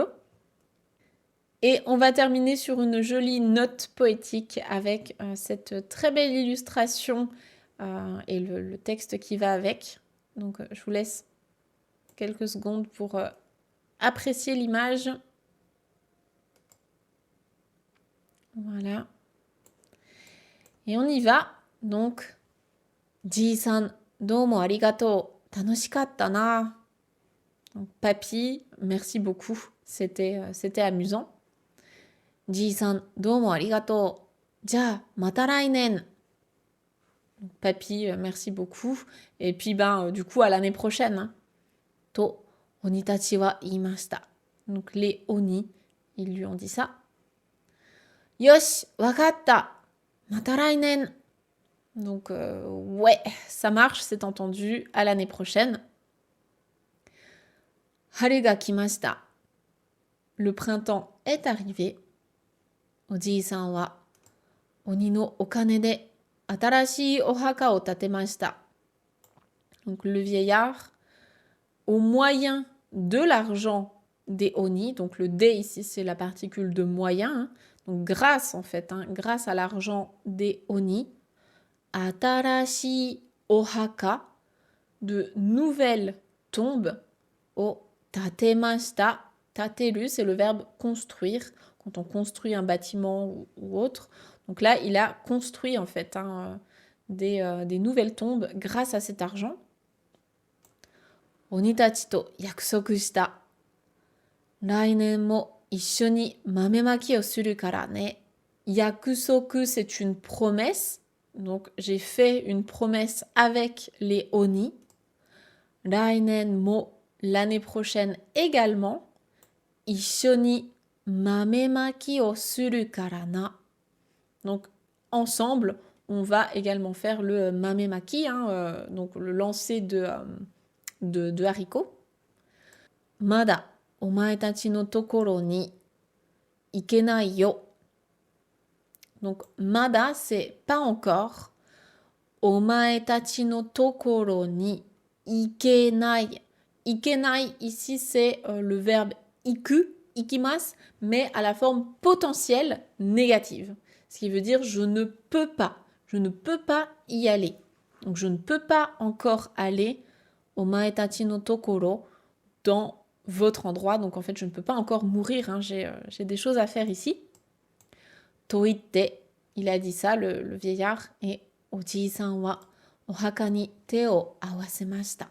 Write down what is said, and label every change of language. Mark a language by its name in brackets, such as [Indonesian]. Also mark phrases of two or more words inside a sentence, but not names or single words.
[French] Et on va terminer sur une jolie note poétique avec cette très belle illustration et le texte qui va avec. Donc je vous laisse quelques secondes pour apprécier l'image. Voilà. Et on y va. Donc, [Japanese] じいさん、どうもありがとう、楽しかったな. [French] Donc, papy, merci beaucoup. C'était amusant. [Japanese] じいさん、どうもありがとう。じゃ、また来年. [French] Papy, merci beaucoup. Et puis, du coup, à l'année prochaine. Hein. [Japanese] と、鬼たちは言いました. [French] Donc, les oni, ils lui ont dit ça. [Japanese] よし、わかった。また来年. [French] Donc, ouais, ça marche, c'est entendu. À l'année prochaine. [Japanese] 春が来ました. [French] Le printemps est arrivé. [Japanese] おじいさんは鬼のお金で新しいお墓を建てました. [French] Donc, le vieillard, au moyen de l'argent des oni, donc le dé ici, c'est la particule de moyen, hein, donc grâce en fait, hein, grâce à l'argent des oni, [Japanese] 新しいお墓, [French] de nouvelles tombes, [Japanese] を建てました. Tateru, [French] c'est le verbe construire, quand on construit un bâtiment ou autre. Donc là, il a construit en fait hein, des nouvelles tombes grâce à cet argent. [Japanese] 鬼たちと約束した. 来年も一緒に豆まきをするからね. Yakusoku, [French] c'est une promesse. Donc, j'ai fait une promesse avec les oni. [Japanese] 来年も, [French] l'année prochaine également. [Japanese] 一緒に豆まきをするからな. [French] Donc, ensemble, on va également faire le mamemaki, hein, donc le lancer de haricots. [Japanese] まだ、お前たちのところに行けないよ. [French] Donc, mada, c'est pas encore. [Japanese] お前たちのところに行けない. Ikenai, [French] ici, c'est le verbe [Japanese] 行く、行きます, [French] mais à la forme potentielle négative. Ce qui veut dire je ne peux pas. Je ne peux pas y aller. Donc, je ne peux pas encore aller [Japanese] お前たちのところ [French] dans votre endroit. Donc, en fait, je ne peux pas encore mourir. Hein. J'ai des choses à faire ici. Toite, il a dit ça, le vieillard. [Japanese] Et おじいさんはお墓に手を合わせました.